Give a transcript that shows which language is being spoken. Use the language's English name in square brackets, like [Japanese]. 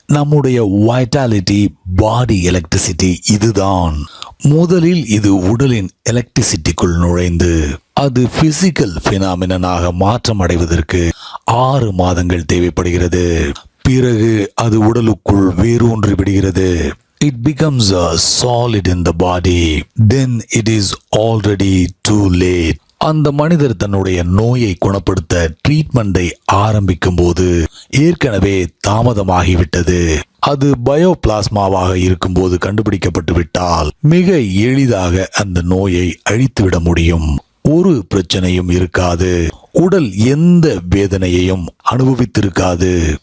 [Tamil] நம்முடைய வைட்டாலிட்டி, பாடி எலக்ட்ரிசிட்டி இதுதான். முதலில் இது உடலின் எலக்ட்ரிசிட்டிக்குள் நுழைந்து அது பிசிக்கல் பினாமினாக மாற்றம் அடைவதற்கு 6 மாதங்கள் தேவைப்படுகிறது. பிறகு அது உடலுக்குள் வேரூன்றி விடுகிறது. [English] It becomes a solid in the body. Then it is already too late. [Tamil] அந்த மனிதர் தன்னுடைய நோயை குணப்படுத்த ட்ரீட்மெண்டை ஆரம்பிக்கும் போது ஏற்கனவே தாமதமாகிவிட்டது. அது பயோபிளாஸ்மாவாக இருக்கும்போது கண்டுபிடிக்கப்பட்டு விட்டால் மிக எளிதாக அந்த நோயை அழித்துவிட முடியும். ஒரு பிரச்சனையும் இருக்காது. உடல் எந்த வேதனையையும் அனுபவித்திருக்காது.